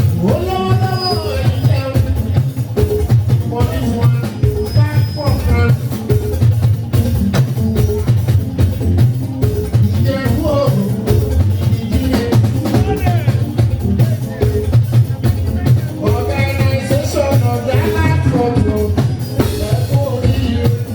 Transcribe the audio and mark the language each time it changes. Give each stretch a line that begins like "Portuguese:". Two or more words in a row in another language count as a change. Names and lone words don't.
Yoruba: Ó lọ́wọ́ lọ́wọ́ ìjẹun. Mo ní wọn bá pọ̀ kan. Ìjẹ̀bú Òru, ìdílé.
English: Organization of the Life of God.
Yoruba: Ẹ kú oríire.